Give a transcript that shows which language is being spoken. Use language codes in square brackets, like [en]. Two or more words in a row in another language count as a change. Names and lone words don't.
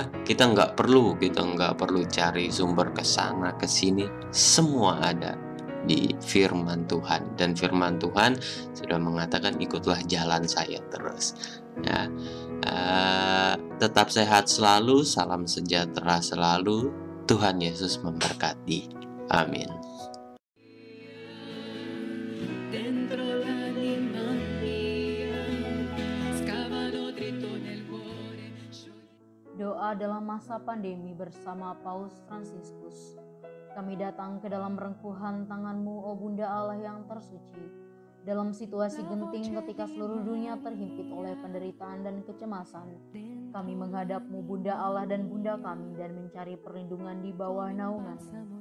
[id] Kita nggak perlu cari sumber ke sana ke sini, semua ada di firman Tuhan. Dan firman Tuhan sudah mengatakan ikutlah jalan saya terus, ya. Tetap sehat selalu, salam sejahtera selalu. Tuhan Yesus memberkati. Amin. [it] Dentro l'anima mia, scavano dritto nel cuore. [id] Doa dalam masa pandemi bersama Paus Fransiskus. Kami datang ke dalam rengkuhan tangan-Mu, oh Bunda Allah yang tersuci. Dalam situasi genting ketika seluruh dunia terhimpit oleh penderitaan dan kecemasan, kami menghadap-Mu Bunda Allah dan Bunda kami dan mencari perlindungan di bawah naungan-Mu.